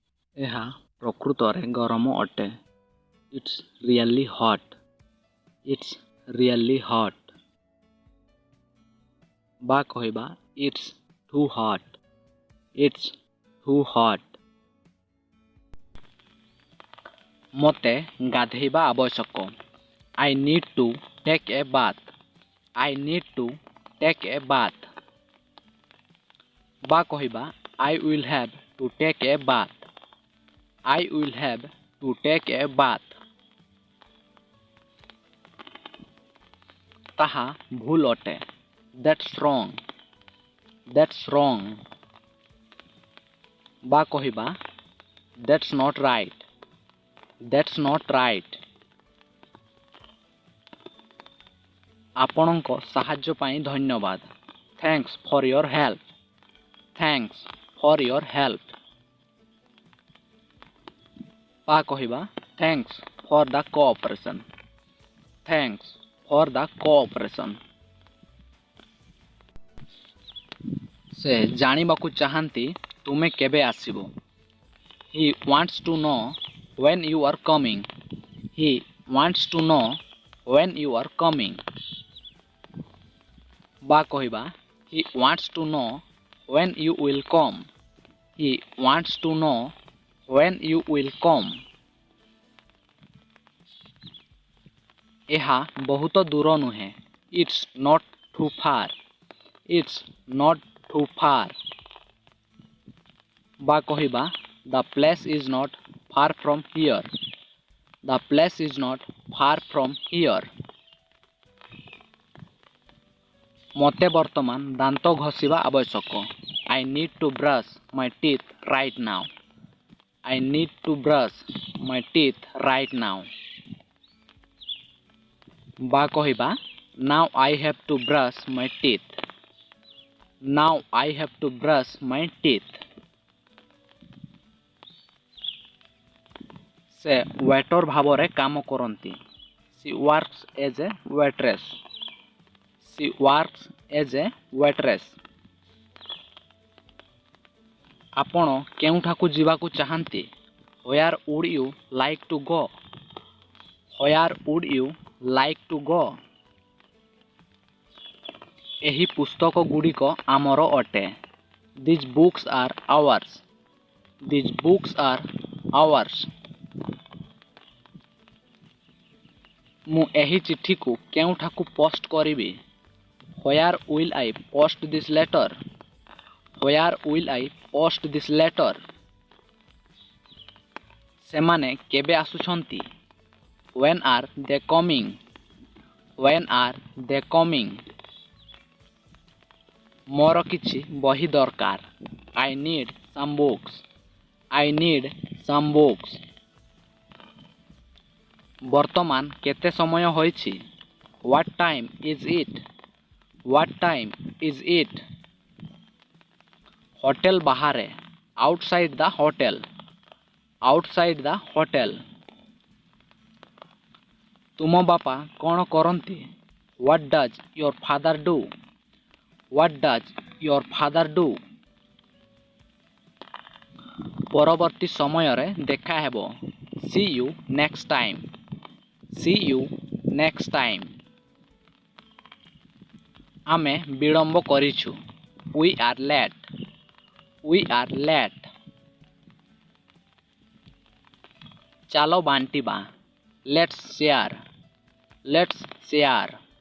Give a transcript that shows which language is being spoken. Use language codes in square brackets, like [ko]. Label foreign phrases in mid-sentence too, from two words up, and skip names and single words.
[or] ଏହା ପ୍ରକୃତରେ ଗରମ ଅଟେ। [en] It's really hot. It's really hot. [or] ବା କହିବା [en] It's too hot. It's too hot. [or] ମୋତେ ଗାଧେଇବା ଆବଶ୍ୟକ। [en] I need to take a bath. I need to take a bath. [or] ବା କହିବା [en] I will have to take a bath. I will have to take a bath. [or] ତାହା ଭୁଲ ଅଟେ। [en] That's wrong. That's wrong. [or] ବା କହିବା [en] That's not right. That's not right. [or] ଆପଣଙ୍କ ସାହାଯ୍ୟ ପାଇଁ ଧନ୍ୟବାଦ। [en] Thanks for your help. Thanks for your help. [or] ବା କହିବା [en] Thanks for the cooperation. Thanks for the cooperation. [or] ସେ ଜାଣିବାକୁ ଚାହାନ୍ତି ତୁମେ କେବେ ଆସିବ। [en] He wants to know when you are coming. He wants to know when you are coming. [or] ବା କହିବା [en] He wants to know when you will come. He wants to know when you will come. [or] ଏହା ବହୁତ ଦୂର ନୁହେଁ। [en] It's not too far. It's not too far. [or] ବା କହିବା [en] The place is not far from here. The place is not far from here. [or] ମୋତେ ବର୍ତ୍ତମାନ ଦାନ୍ତ ଘଷିବା ଆବଶ୍ୟକ। [en] I need to brush my teeth right now. I need to brush my teeth right now. [or] ବା କହିବା [en] Now I have to brush my teeth. Now I have to brush my teeth. [or] ସେ ୱେଟର ଭାବରେ କାମ କରନ୍ତି। [en] She works as a waitress. She works as a waitress. [or] ଆପଣ କେଉଁଠାକୁ ଯିବାକୁ ଚାହାନ୍ତି? [en] Where would you like to go? Where would you like to go? [or] ଏହି ପୁସ୍ତକଗୁଡ଼ିକ ଆମର ଅଟେ। [en] These books are ours. These books are ours. [or] ମୁଁ ଏହି ଚିଠିକୁ କେଉଁଠାକୁ ପୋଷ୍ଟ କରିବି? [en] Where will I post this letter? Where will I post this letter? [or] ସେମାନେ କେବେ ଆସୁଛନ୍ତି? [en] When are they coming? When are they coming? [or] ମୋର କିଛି ବହି ଦରକାର। [en] I need some books. I need some books. [or] ବର୍ତ୍ତମାନ କେତେ ସମୟ ହୋଇଛି? [en] What time is it? What time is it? [or] ହୋଟେଲ ବାହାରେ। [en] Outside the hotel. Outside the hotel. [or] ତୁମ ବାପା କ'ଣ କରନ୍ତି? [en] What does your father do? What does your father do? [or] ପରବର୍ତ୍ତୀ ସମୟରେ ଦେଖା ହେବ। [en] See you next time. See you next time. [or] ଆମେ ବିଳମ୍ବ କରିଛୁ। [en] We are late. We are late. [or] ଚାଲ ବାଣ୍ଟିବା। [en] Let's share. Let's share.